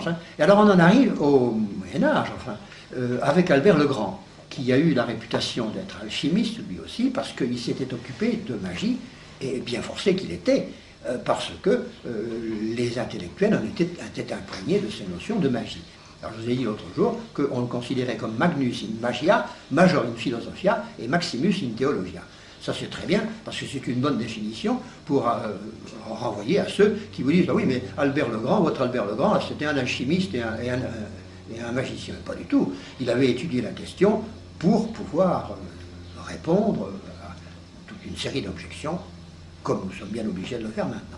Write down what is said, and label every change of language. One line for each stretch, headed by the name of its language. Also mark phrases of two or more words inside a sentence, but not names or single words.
French: Et alors on en arrive au Moyen-Âge, enfin, avec Albert le Grand, qui a eu la réputation d'être alchimiste, lui aussi, parce qu'il s'était occupé de magie, et bien forcé qu'il était, parce que les intellectuels en étaient imprégnés de ces notions de magie. Alors je vous ai dit l'autre jour qu'on le considérait comme
Latin: Magnus in Magia, Major in Philosophia et Maximus in Theologia.
French: Ça c'est très bien, parce que c'est une bonne définition pour renvoyer à ceux qui vous disent « Ah oui, mais Albert le Grand, votre Albert le Grand, c'était un alchimiste et un magicien. » Pas du tout. Il avait étudié la question pour pouvoir répondre à toute une série d'objections, comme nous sommes bien obligés de le faire maintenant.